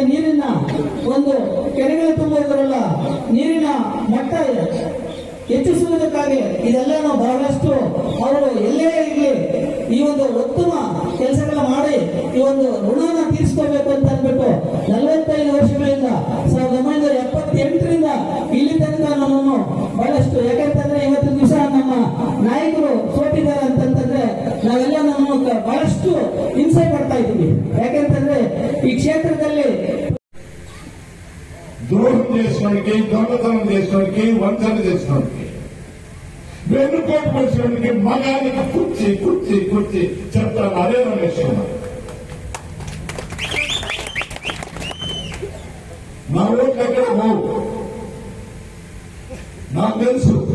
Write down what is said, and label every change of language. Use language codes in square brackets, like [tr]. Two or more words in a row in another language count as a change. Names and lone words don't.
[kn] ನೀರಿನ ಒಂದು ಕೆರೆಗಳು ತುಂಬುವುದರಲ್ಲ ನೀರಿನ ಮಟ್ಟ ಹೆಚ್ಚಿಸುವುದಕ್ಕಾಗಿ ಇದೆಲ್ಲ ಬಹಳಷ್ಟು ಅವರು ಎಲ್ಲೇ ಇರಲಿ ಈ ಒಂದು ಉತ್ತಮ ಕೆಲಸಗಳ ಮಾಡಿ ಈ ಒಂದು ಋಣನ ತೀರಿಸ್ಕೋಬೇಕು ಅಂತ ಅಂದ್ಬಿಟ್ಟು 45 ವರ್ಷಗಳಿಂದ 1978ರಿಂದ ಇಲ್ಲಿ ತನಕ ನಮ್ಮನ್ನು ಬಹಳಷ್ಟು, ಯಾಕಂತಂದ್ರೆ ಇವತ್ತಿನ ದಿವಸ ನಮ್ಮ ನಾಯಕರು ಸೋತಿದ್ದಾರೆ ಅಂತಂತಂದ್ರೆ ನಾವೆಲ್ಲ ನಮ್ಮ ಬಹಳಷ್ಟು ಹಿಂಸೆ ಪಡ್ತಾ ಇದ್ದೀವಿ. ಯಾಕೆಂತಂದ್ರೆ ಈ ಕ್ಷೇತ್ರದಲ್ಲಿ [te] ద్రోహం చేసినోడికి, దొంగతనం చేసినోడికి, వంచన చేసినోడికి, వెన్నుపోటు పరిచినోడికి, మగానికి కుర్చీ చెప్తాను. అదే రమేష్ కుమార్. నా ఓట్లు ఎక్కడ పోవు నాకు తెలుసు.